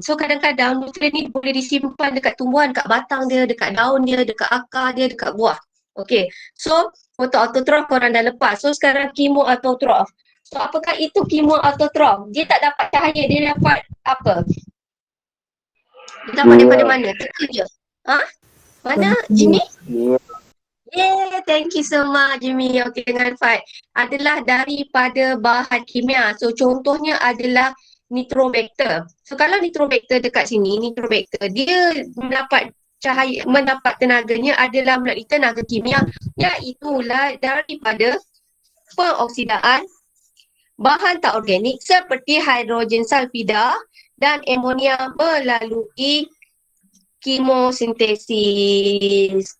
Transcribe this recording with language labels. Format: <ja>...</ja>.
<ms>So kadang-kadang nutrien ni boleh disimpan dekat tumbuhan, dekat batang dia, dekat daun dia, dekat akar dia, dekat buah. Okey. So fotoautotrof korang dah lepas. So sekarang kemoautotrof. So apakah itu kemoautotrof? Dia tak dapat cahaya, dia dapat apa? Dia dapat daripada mana? Teka je. Mana Jimmy?</ms> <en>Yeah, thank you so much Jimmy.</en> <ms>Okay, dengan Fad. Adalah daripada bahan kimia. So contohnya adalah nitrobacter. So kalau nitrobacter dekat sini, nitrobacter, dia mendapat cahaya, mendapat tenaganya adalah melalui tenaga kimia, iaitulah daripada pengoksidaan bahan tak organik seperti hidrogen sulfida dan amonia melalui kemosintesis.</ms>